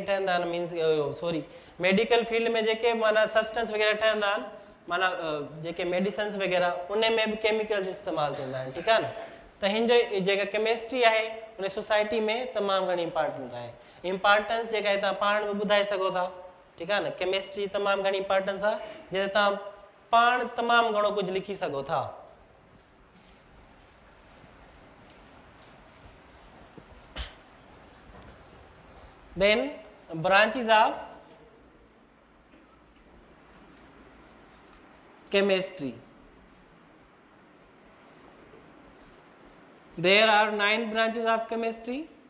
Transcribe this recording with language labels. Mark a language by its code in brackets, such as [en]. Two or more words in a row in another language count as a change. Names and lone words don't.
[sd] ठहंदा आहिनि [en] means sorry medical field [sd] में जेके माना सब्सटेंस वग़ैरह ठहंदा आहिनि माना जेके मेडिसिन्स वग़ैरह उन में भी केमिकल्स इस्तेमाल थींदा आहिनि [ur] ٹھیک ہے [sd] न त हिन जो जेका केमिस्ट्री आहे उन सोसाइटी में तमामु घणी इंपॉर्टेंट आहे इंपॉर्टेंस जेका तव्हां पाण बि ॿुधाए सघो था [ur] ٹھیک ہے [sd] न केमिस्ट्री तमामु घणी इंपॉर्टेंस आहे जंहिं तव्हां पाण तमामु घणो कुझु लिखी सघो था [en] then branches of chemistry. There are 9 branches of chemistry.